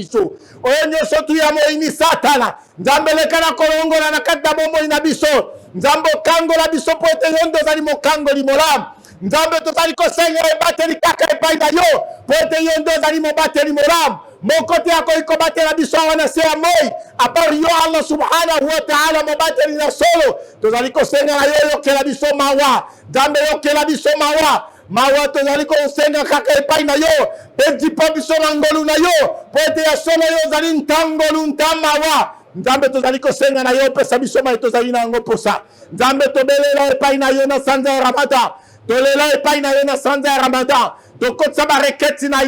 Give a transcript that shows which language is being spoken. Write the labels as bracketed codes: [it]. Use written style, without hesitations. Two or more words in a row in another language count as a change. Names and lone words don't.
[ln] biso oyo nyonso tu ya moyini satana nzambe leka na kolongola na kati na bomoi na biso nzambe okangola biso po ete yo ndo ozali mokangoli molamu nzambe tozali kosenga ebateli kaka epai na yo po ete yo ndo ozali mobateli molamu moko te akoki kobatela biso awa na se ya moi apart yo [ar] الله سبحانه وتعالى [ln] mobateli na solo tozali kosenga na yo yokela biso mawa nzambe yokela biso mawa tozali kosenga kaka epai na yo mpe dipa biso na ngolu na yo po ete ya solo yo ozali ntangolu ntamawa nzambe tozali kosenga na yo opesa biso mai tozali na yango posa nzambe tobelela epai na yo na sanza ya ramadan tolela epai na yo na sanza ya ramadan tokotisa bareketi na